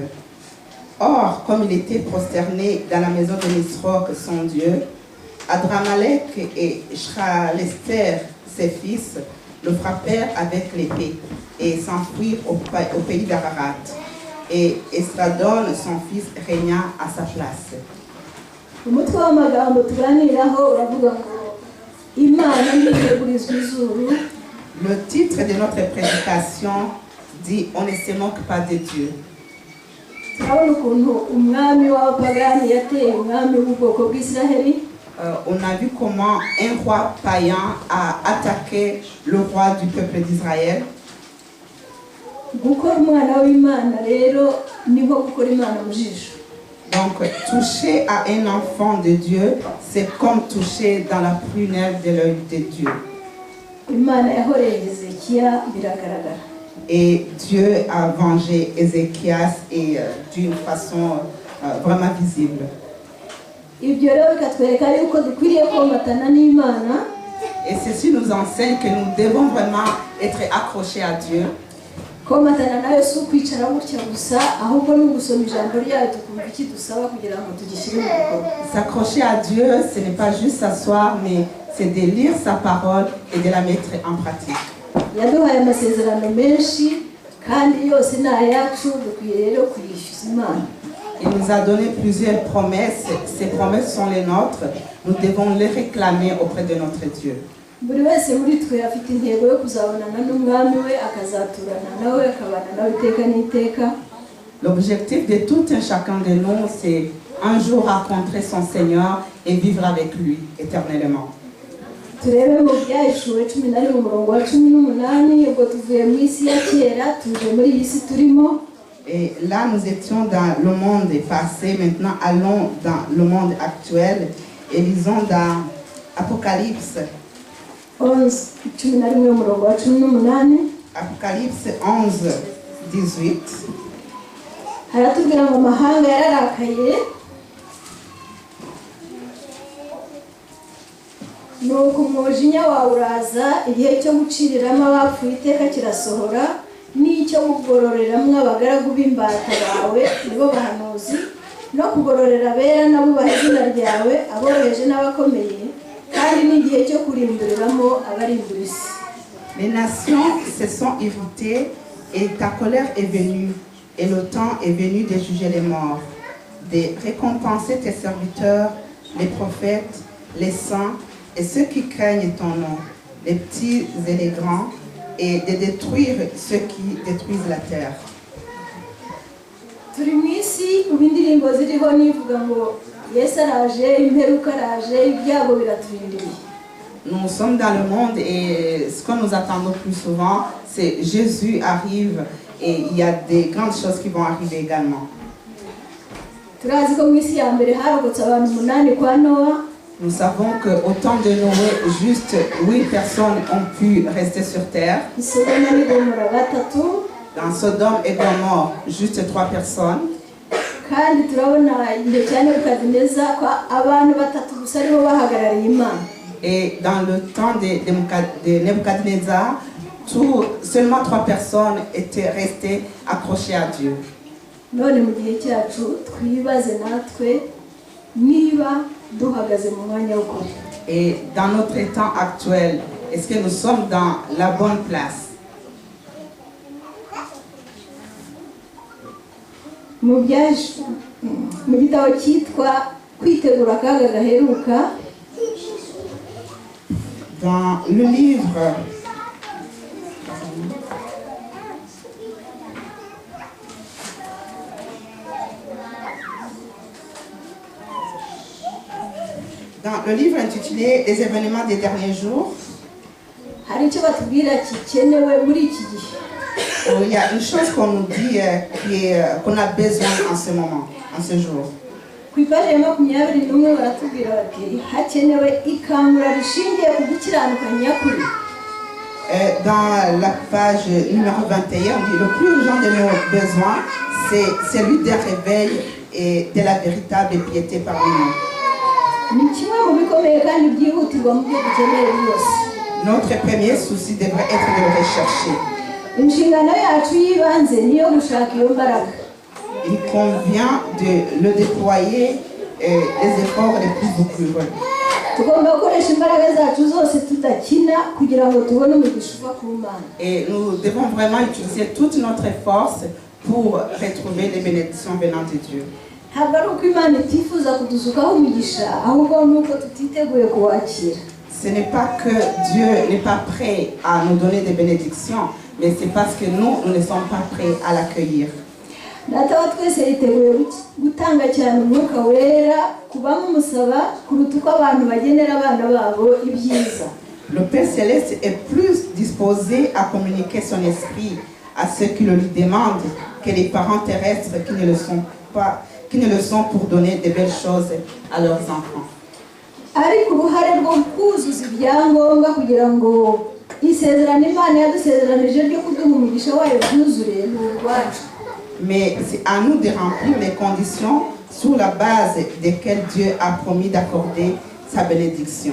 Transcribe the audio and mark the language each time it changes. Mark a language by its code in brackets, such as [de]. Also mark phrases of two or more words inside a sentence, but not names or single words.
[fr] Or, comme il était prosterné dans la maison de Nisroch, son Dieu, Adramalek et Shralester, ses fils, le frappèrent avec l'épée et s'enfuirent au pays d'Ararat. Et Esdradon, son fils, régna à sa place. [rw] umutwe w'amagambo tuganiraho uravuga ngo Imana ntitegurizwa izuru. [fr] Le titre de notre prédication dit « On ne se moque pas de Dieu ». [rw] turabona ukuntu umwami w'abapagani yateye umwami w'ubwoko bw'Isiraheli. [fr] On a vu comment un roi païen a attaqué le roi du peuple d'Israël. [rw] gukora umwana w'Imana rero niho gukora Imana mu jisho. [fr] Donc, toucher à un enfant de Dieu, c'est comme toucher dans la prunelle de l'œil de Dieu. [rw] Imana yahoreye Hezekiya biragaragara. [fr] Et Dieu a vengé Ézéchias et d'une façon vraiment visible. [rw] Ibyo rero bikatwereka yuko dukwiriye komatana n'Imana. [fr] Et ceci nous enseigne que nous devons vraiment être accrochés à Dieu. [rw] Komatana nayo si ukwicara gutya gusa, ahubwo ni ugusoma ijambo ryayo tukumva iki dusaba kugira ngo tugishyire mu bikorwa. [fr] S'accrocher à Dieu, ce n'est pas juste s'asseoir, mais c'est de lire sa parole et de la mettre en pratique. [rw] Yaduhaye amasezerano menshi kandi yose ni ayacu, dukwiye rero kuyishyuza Imana. [fr] Il nous a donné plusieurs promesses. Ces promesses sont les nôtres. Nous devons les réclamer auprès de notre Dieu. [rw] Buri wese muri twe afite intego yo kuzabonana n'umwami we, akazaturana nawe, akabana nawe iteka n'iteka. [fr] L'objectif de tout un chacun de nous, c'est un jour rencontrer son Seigneur et vivre avec lui éternellement. [rw] Turebe mu Byahishuwe 11 umurongo wa 18, ubwo tuvuye mu isi ya kera tuje muri iyi si turimo. [fr] Et là, nous étions dans le monde passé. Maintenant, allons dans le monde actuel et lisons dans Apocalypse. [rw] 11 umurongo wa 18 [fr] Apocalypse 11, 18. [rw] haratubwira ngo amahanga yararakaye, nuko umujinya wawe uraza, igihe cyo guciriramo abapfuye iteka kirasohora, n'icyo kugororeramo abagaragu b'imbata bawe nibo bahanuzi, no kugororera abera n'abubaha izina ryawe, aboroheje n'abakomeye, kandi n'igihe cyo kurimburiramo abarimbura isi. [fr] Les nations se sont irritées et ta colère est venue, et le temps est venu de juger les morts, de récompenser tes serviteurs, les prophètes, les saints et ceux qui craignent ton nom, les petits et les grands, et de détruire ceux qui détruisent la terre. [rw] Turi mu isi ubu indirimbo ziriho nivuga ngo Yesu araje, imperuka araje, ibyago biraturindiriye. [fr] Nous sommes dans le monde et ce que nous attendons plus souvent, c'est Jésus arrive et il y a des grandes choses qui vont arriver également. [rw] Turazi ko mu isi ya mbere harokotse abantu 8 kwa Noa. [fr] Nous savons qu'au temps de Noé, juste 8 personnes ont pu rester sur terre. [rw] Isodoma n'Igomora 3. [fr] Dans Sodome et Gomorrhe, juste 3 personnes. [rw] Kandi turabona igihe cya Nebukadineza ko abantu 3 gusa aribo bahagarariye Imana. [fr] Et dans le temps de Nebuchadnezzar, seulement 3 personnes étaient restées accrochées à Dieu. [rw] None mu gihe cyacu twibaze natwe niba duhagaze mu mwanya w'ukuri. [fr] Et dans notre temps actuel, est-ce que nous sommes dans la bonne place? [rw] Mu gitabo cyitwa Kwitegura akaga gaheruka, [fr] dans le livre intitulé Les événements des derniers jours, [rw] hari icyo batubwira kikenewe muri iki gihe. [fr] il y a une chose qu'on nous dit qu'on a besoin en ce moment, en ce jour. [rw] Ku ipaji ya 21 baratubwira bati hakenewe ikangura rishingiye ku gukiranuka nyakuri. [fr] Dans la page numéro 21, on dit le plus urgent de nos besoins, c'est celui d'un réveil et de la véritable piété parmi nous. [rw] Ni kimwe mu bikomeye kandi byihutirwa mu byo dukeneye byose. [fr] Notre premier souci devrait être de le rechercher. [rw] Inshingano yacu y'ibanze niyo gushaka iyo mbaraga. [fr] Il convient de le déployer les efforts les plus beaucoup. [rw] Tugomba gukoresha imbaraga zacu zose tudakina kugira ngo tubone umugisha uva ku Mana. [fr] Et nous devons vraiment utiliser toute notre force pour retrouver les bénédictions venant de Dieu. [rw] Ntabwo ari uko Imana itifuza kudusukaho umugisha, ahubwo nuko tutiteguye kuwakira. [fr] Ce n'est pas que Dieu n'est pas prêt à nous donner des bénédictions, mais c'est parce que nous ne sommes pas prêts à l'accueillir. [rw] Data wa twese yiteguye gutanga cyane umwuka wera kubamusaba kuruta uko abantu bagenera abana babo ibyiza. [fr] Le Père Céleste est plus disposé à communiquer son esprit à ceux qui le lui demandent que les parents terrestres qui ne le sont pour donner de belles choses à leurs enfants. [rw] Ariko uruhare rwo kuzuza ibyangombwa kugira ngo isezerano Imana yadusezeranije ryo kuduha umugisha wayo byuzure ni urwacu. [fr] Mais c'est à nous de remplir les conditions sur la base desquelles Dieu a promis d'accorder sa bénédiction.